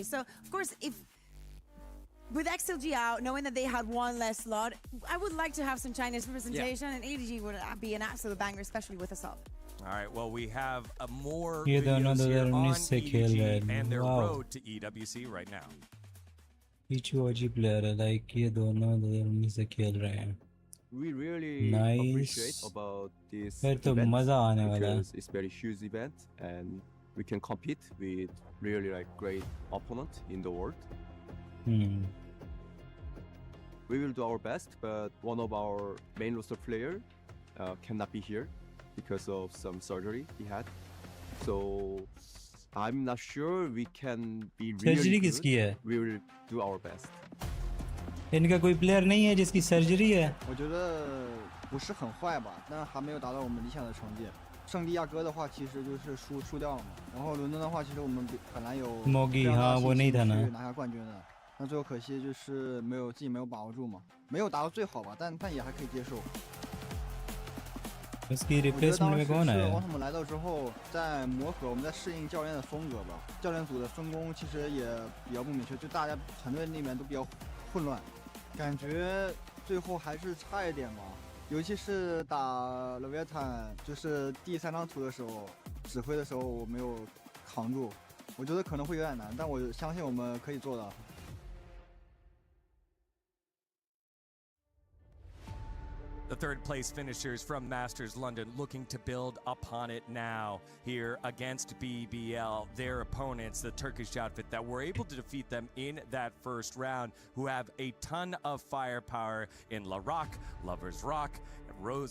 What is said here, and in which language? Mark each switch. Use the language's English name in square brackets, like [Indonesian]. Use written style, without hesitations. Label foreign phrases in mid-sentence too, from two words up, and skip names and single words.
[English] So, of course, if with XLG out, knowing that they had one less slot, I would like to have some Chinese representation, and EDG would be an absolute banger, especially with a sub. All right, well, we have a more videos here on EDG and their road to EWC right now. [Hindi] PG player है, like ये दोनों 2019 से खेल रहे हैं. [English] We really appreciate about this [Hindi] फिर तो मजा आने वाला है. [English] Because it's very huge event and we can compete with really like great opponent in the world. We will do our best, but one of our main roster player cannot be here because of some surgery he had. So I'm not sure we can be really good. We will do our best. [Hindi] इनका कोई प्लेयर नहीं है जिसकी सर्जरी है. [Chinese] 我觉得不是很坏吧，但还没有达到我们理想的成绩。圣地亚哥的话，其实就是输掉了嘛。然后伦敦的话，其实我们本来有非常大的信心去拿下冠军的，那最后可惜就是自己没有把握住嘛，没有达到最好吧，但也还可以接受。 [Hindi] उसकी रिप्लेसमेंट में कौन है? [Chinese] 王他们来到之后，在磨合，我们在适应教练的风格吧。教练组的分工其实也比较不明确，就大家团队里面都比较混乱，感觉最后还是差一点吧。尤其是打 Leviathan， 就是第3张图的时候，指挥的时候我没有扛住，我觉得可能会有点难，但我相信我们可以做到。 [English] The third place finishers from Masters London looking to build upon it now here against BBL, their opponents, the Turkish outfit that were able to defeat them in that first round, who have a ton of firepower in La Rock, Lovers Rock, Rose.